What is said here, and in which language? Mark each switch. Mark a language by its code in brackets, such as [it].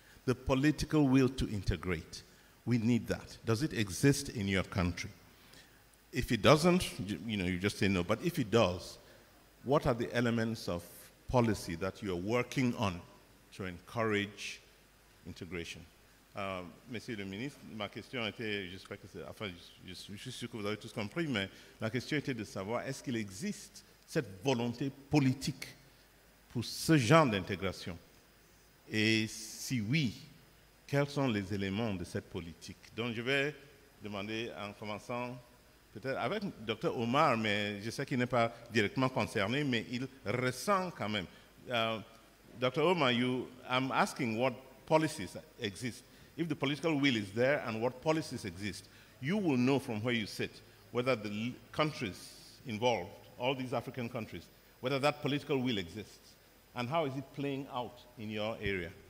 [en] The political will to integrate. We need that. Does it exist in your country? If it doesn't, you know, you just say no. But if it does, what are the elements of policy that you're working on to encourage intégration? [fr] Monsieur le ministre, ma question était, j'espère que c'est, enfin, je suis sûr que vous avez tous compris, mais la question était de savoir, est-ce qu'il existe cette volonté politique pour ce genre d'intégration? Et si oui, quels sont les éléments de cette politique? Donc je vais demander, en commençant peut-être avec Dr Omar, mais je sais qu'il n'est pas directement concerné, mais il ressent quand même. [en] Dr Omar, I'm asking what policies exist. If the political will is there and what policies exist, you will know from where you sit whether the countries involved, all these African countries, whether that political will exists, and how is it playing out in your area?